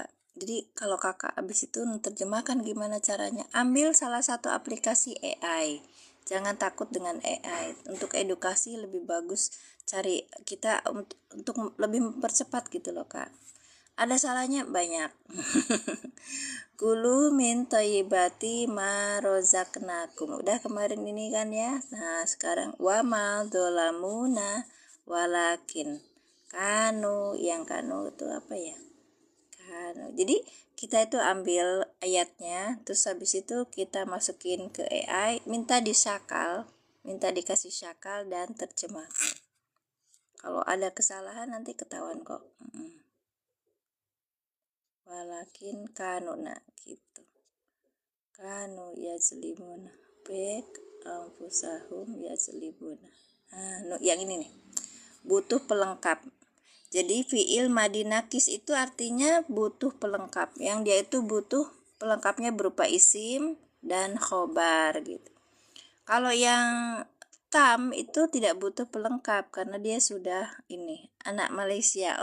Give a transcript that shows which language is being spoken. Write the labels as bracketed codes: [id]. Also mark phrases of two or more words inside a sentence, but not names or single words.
[id] Jadi kalau kakak abis itu terjemahkan gimana caranya? Ambil salah satu aplikasi AI. Jangan takut dengan AI. Untuk edukasi lebih bagus cari kita untuk lebih mempercepat gitu loh kak. Ada salahnya banyak. [ar] Kulu min thayyibati ma rozaqnakum. [id] Udah kemarin ini kan ya. Nah, sekarang [ar] wa ma dzalamuna walakin kanu, [id] yang kanu itu apa ya? Kanu. Jadi kita itu ambil ayatnya, terus habis itu kita masukin ke AI, minta dikasih syakal dan terjemah. Kalau ada kesalahan nanti ketahuan kok. [ar] Walakin kanu, [id] nah gitu. [ar] Kanu ya selimuna bek anfusahum ya selimuna. [id] Yang ini nih, butuh pelengkap. Jadi [ar] fi'il madi nakis [id] itu artinya butuh pelengkap. Yang dia itu butuh pelengkapnya berupa isim dan khobar gitu. Kalau yang tam itu tidak butuh pelengkap karena dia sudah ini anak Malaysia.